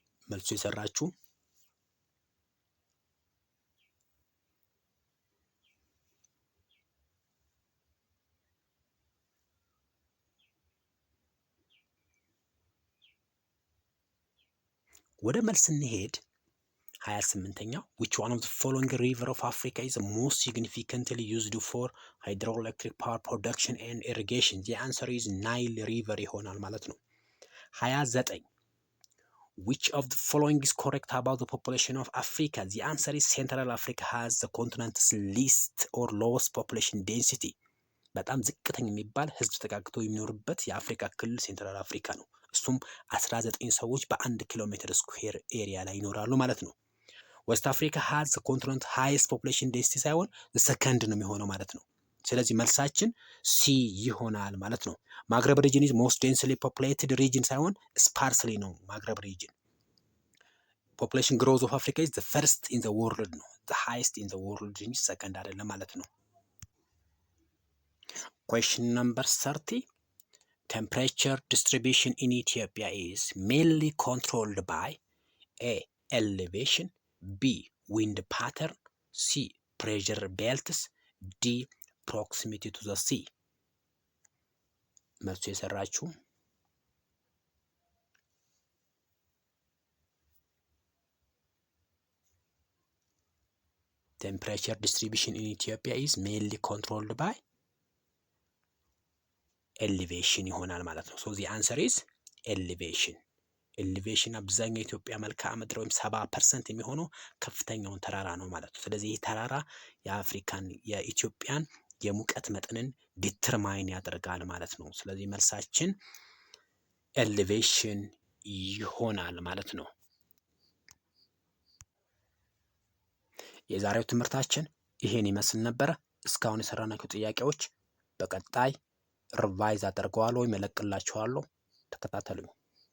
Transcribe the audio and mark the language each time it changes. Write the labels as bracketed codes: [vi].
[am] መልሱ የሰራችሁ ወደ መልስ እንሄድ። [en] 28ኛው which one of the following river of Africa is most significantly used for hydroelectric power production and irrigation? the answer is Nile river [am] ይሆናል ማለት ነው። [en] 29 which of the following is correct about the population of Africa? the answer is Central Africa has the continent's least or lowest population density. [am] በጣም ዝቅተኛ የሚባል ህዝብ ተጋግቶ የሚኖርበት የአፍሪካ ክልል ሴንትራል አፍሪካ ነው። እሱም 19 ሰዎች በ1 ኪሎ ሜትር ስኩዌር ኤሪያ ላይ ይኖራሉ ማለት ነው። [en] ዌስት አፍሪካ ሃዝ ኮንቲኔንት ሃይስት ፖፑሌሽን ዴንሲቲ [am] ሳይሆን ሰከንድ ነው የሚሆነው ማለት ነው። ስለዚህ መልሳችን ሲ ይሆናል ማለት ነው። [en] ማግረብ ሪጅን ኢዝ ሞስት ዴንስሊ ፖፑሌትድ ሪጅን [am] ሳይሆን ስፓርስሊ ነው ማግረብ ሪጅን። [en] ፖፑሌሽን ግሮዝ ኦፍ አፍሪካ ኢዝ ዘ ፈርስት ኢን ዘ ወርልድ ነው። ዘ ሃይስት ኢን ዘ ወርልድ [am] እንጂ ሰከንድ አይደለም ማለት ነው። [en] Question number 30. Temperature distribution in Ethiopia is mainly controlled by A. Elevation, B. Wind pattern, C. Pressure belts, D. Proximity to the sea. [am] መልሱ የሰራችሁ [en] Temperature distribution in Ethiopia is mainly controlled by elevation [am] ይሆናል ማለት ነው። [en] so the answer is elevation. [am] elevation አብዛኛው የኢትዮጵያ መልክዓ ምድር ወይም 70% የሚሆነው ከፍተኛውን ተራራ ነው ማለት ነው። ስለዚህ ይህ ተራራ የአፍሪካን የኢትዮጵያን የሙቀት መጠንን ዲተርማይን ያደርጋል ማለት ነው። ስለዚህ መልሳችን elevation ይሆናል ማለት ነው። የዛሬው ትምህርታችን ይሄን ይመስል ነበር። እስካሁን የሰራናቸው ጥያቄዎች በቀጣይ ሪቫይዝ አደርገዋለሁ ወይ መለቅላችኋለሁ። ተከታተሉኝ።